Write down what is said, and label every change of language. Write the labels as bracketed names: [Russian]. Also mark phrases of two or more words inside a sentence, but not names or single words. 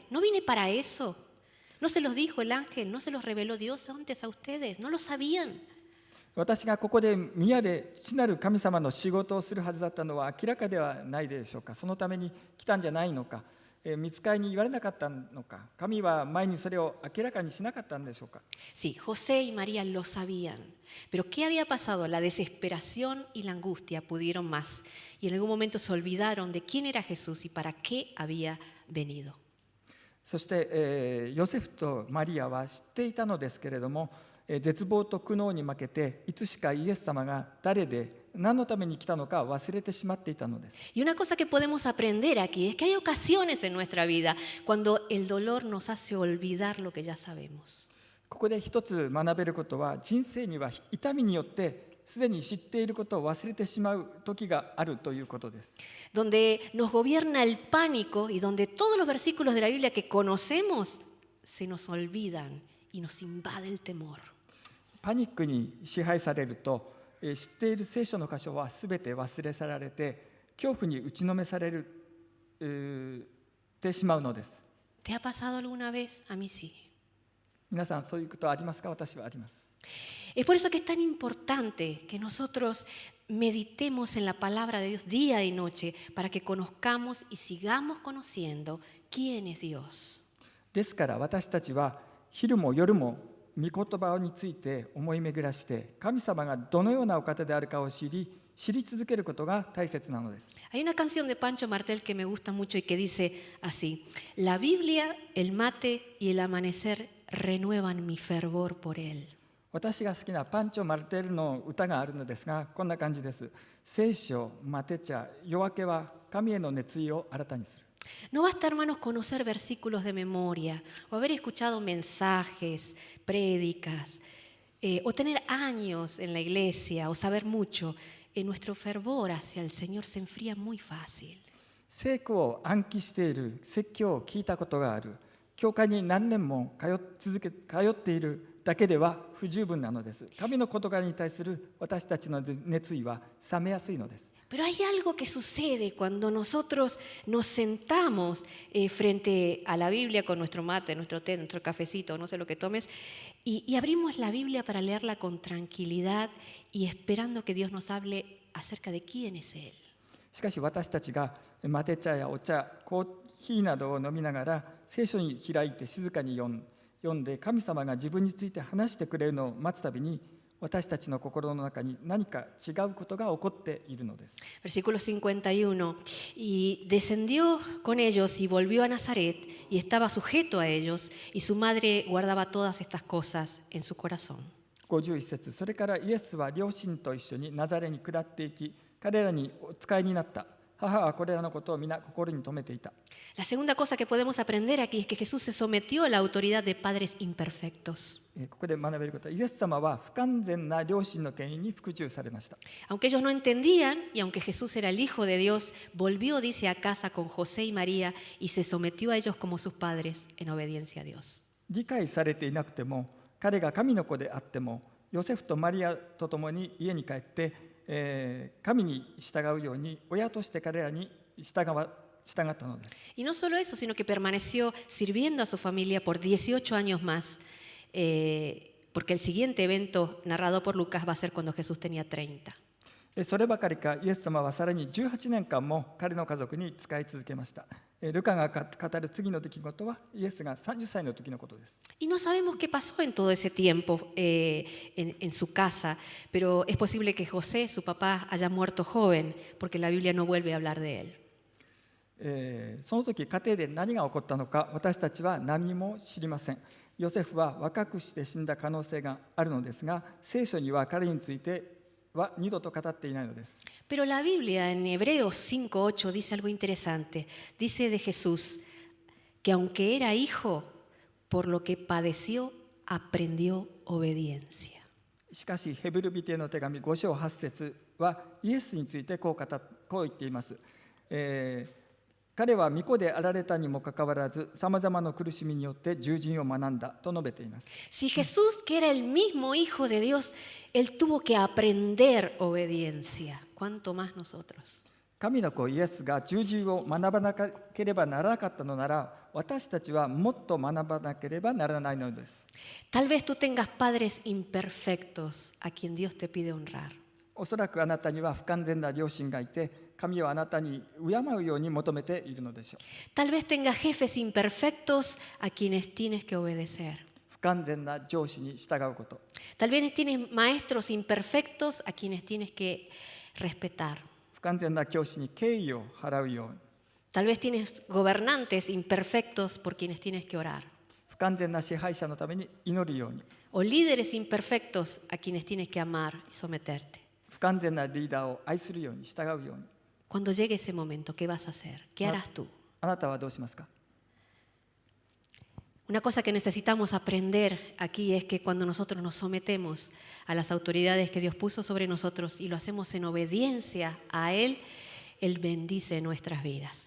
[Spanish] ¿No vine para eso? ¿No se los dijo el ángel? ¿No se los reveló Dios antes a ustedes? ¿No lo sabían? [Japanese] 私がここで宮で父なる神様の仕事をするはずだったのは明らかではないでしょうか。そのために来たんじゃないのか。御使いに言われなかったのか。神は前にそれを明らかにしなかったんでしょうか。 [Spanish] Sí, José y María lo sabían. Pero ¿qué había pasado? La desesperación y la angustia pudieron más. Y en algún momento se olvidaron de quién era Jesús y para qué había venido. [Japanese] そして、ヨセフとマリアは知っていたのですけれども、絶望と苦悩に負けていつしかイエス様が誰で何のために来たのか忘れてしまっていたのです。 [Spanish] Y una cosa que podemos aprender aquí es que hay ocasiones en nuestra vida cuando el dolor nos hace olvidar lo que ya sabemos. [Japanese] ここで一つ学べることは、人生には痛みによってすでに知っていることを忘れてしまう時があるということです。 [Spanish] Donde nos gobierna el pánico y donde todos los versículos de la Biblia que conocemos se nos olvidan y nos invade el temor. [Japanese] パニックに支配されると、知っている聖書の箇所はすべて忘れ去られて恐怖に打ちのめされてしまうのです。 [Spanish] ¿Te ha pasado alguna vez? A mí sí. [Japanese] 皆さんそういうことありますか？私はあります。 [Spanish] Es por eso que es tan importante que nosotros meditemos en la palabra de Dios día y noche para que conozcamos y sigamos conociendo quién es Dios. [Japanese] ですから私たちは昼も夜も御言葉について思い巡らして神様がどのようなお方であるかを知り続けることが大切なのです。 [Spanish] Hay una canción de Pancho Martel que me gusta mucho y que dice así: La Biblia, el mate y el amanecer renuevan mi fervor por él. [Japanese] 私が好きなパンチョ・マルテルの歌があるのですが、こんな感じです。聖書、マテチャ、夜明けは神への熱意を新たにする。 [Spanish] No basta, hermanos, conocer versículos de memoria o haber escuchado mensajes, prédicas, o tener años en la iglesia o saber mucho. Nuestro fervor hacia el Señor se enfría muy fácil. [Japanese] 聖句を暗記している、説教を聞いたことがある、教会に何年も通っているだけでは不十分なのです。神の事柄に対する私たちの熱意は冷めやすいのです。 [Spanish] Pero hay algo que sucede cuando nosotros nos sentamos frente a la Biblia con nuestro mate, nuestro té, nuestro cafecito, no sé lo que tomes, y abrimos la Biblia para leerla con tranquilidad y esperando que Dios nos hable acerca de quién es Él. [Japanese] しかし私たちがマテ茶やお茶、コーヒーなどを飲みながら聖書に開いて静かに読んで神様が自分について話してくれるのを待つたびに、私たちの心の中に何か違うことが起こっているのです。 [Spanish] Versículo 51. Y descendió con ellos y volvió a Nazaret y estaba sujeto a ellos, y su madre guardaba todas estas cosas en su corazón. [Japanese] 51 節、それからイエスは両親と一緒にナザレに下っていき、彼らにお使いになった。母はこれらのことを皆心に留めていた。 [Spanish] La segunda cosa que podemos aprender aquí es que Jesús se sometió a la autoridad de padres imperfectos. [Japanese] ここで学べることは、イエス様は不完全な両親の権威に服従されました。 [Spanish] Aunque ellos no entendían, y aunque Jesús era el Hijo de Dios, volvió, dice, a casa con José y María y se sometió a ellos como sus padres en obediencia a Dios. [Japanese] 理解されていなくても、彼が神の子であっても、ヨセフとマリアと共に家に帰って、神に従うように親として彼らに従ったのです。 [Spanish] Y no solo eso, sino que permaneció sirviendo a su familia por 18 años más, porque el siguiente evento narrado por Lucas va a ser cuando Jesús tenía 30. [Japanese] そればかりか、イエス様はさらに18年間も彼の家族に仕え続けました。ルカが語る次の出来事は、イエスが30歳の時のことです。 [Spanish] Y no sabemos qué pasó en todo ese tiempo en su casa, pero es posible que José, su papá, haya muerto joven, porque la Biblia no vuelve a hablar de él. [Japanese] その時家庭で何が起こったのか、私たちは何も知りません。ヨセフは若くして死んだ可能性があるのですが、聖書には彼については二度と語っていないのです。 [Spanish] Pero la Biblia en Hebreos 5:8 dice algo interesante. Dice de Jesús que aunque era hijo, por lo que padeció, aprendió obediencia. [Japanese] しかしヘブル人への手紙5章8節はイエスについてこう言っています。彼は御子であられたにもかかわらず、さまざまな苦しみによって従順を学んだと述べています。 [Spanish] Si Jesús, que era el mismo Hijo de Dios, él tuvo que aprender obediencia, ¿cuánto más nosotros? [Japanese] 神の子イエスが従順を学ばなければならなかったのなら、私たちはもっと学ばなければならないのです。 [Spanish] Tal vez tú tengas padres imperfectos a quien Dios te pide honrar. [Japanese] おそらくあなたには不完全な両親がいて、神はあなたに敬うように求めているのでしょう。 [Spanish] Tal vez tengas jefes imperfectos a quienes tienes que obedecer. [Japanese] 不完全な上司に従うこと。 [Spanish] Tal vez tienes maestros imperfectos a quienes tienes que respetar. [Japanese] 不完全な教師に敬意を払うように。 [Spanish] Tal vez tienes gobernantes imperfectos por quienes tienes que orar. [Japanese] 不完全な支配者のために祈るように。 [Spanish] O líderes imperfectos a quienes tienes que amar y someterte. [Japanese] 不完全なリーダーを愛するように従うように。 [Spanish] Cuando llegue ese momento, ¿qué vas a hacer? ¿Qué harás tú? [Japanese] あなたはどうしますか？ [Spanish] Una cosa que necesitamos aprender aquí es que cuando nosotros nos sometemos a las autoridades que Dios puso sobre nosotros y lo hacemos en obediencia a Él, Él bendice nuestras vidas.